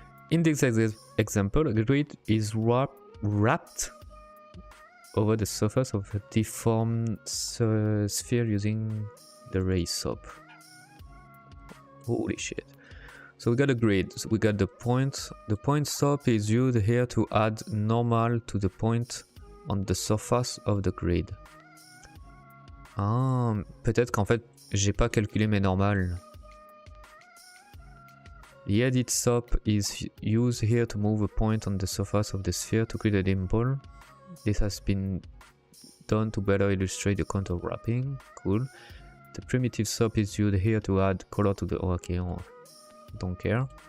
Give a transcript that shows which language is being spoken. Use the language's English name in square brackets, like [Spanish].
[English] In this example, a grid is wrapped over the surface of a deformed sphere using the ray SOP. Holy shit. So we got a grid, so we got the point. The point SOP is used here to add normal to the point on the surface of the grid. [French] Ah, peut-être qu'en fait, j'ai pas calculé mes normales. [English] The edit SOP is used here to move a point on the surface of the sphere to create a dimple. This has been done to better illustrate the contour wrapping. Cool. The primitive SOP is used here to add color to the... Oh, okay, don't care.